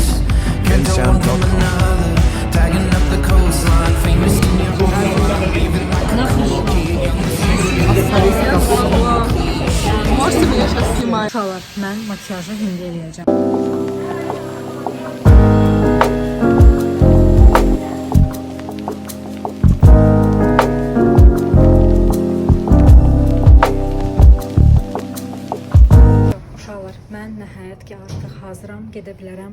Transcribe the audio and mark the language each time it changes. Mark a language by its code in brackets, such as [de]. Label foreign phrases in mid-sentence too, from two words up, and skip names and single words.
[en] Can't tell one from another. Tagging up the coastline, famous in your home. Even like [ru] Можете меня сейчас снимать? [az] Uşaqlar, mən makiyajı hindi eləyəcəm. Uşaqlar, mən nəhayət ki artıq hazıram, gedə bilərəm.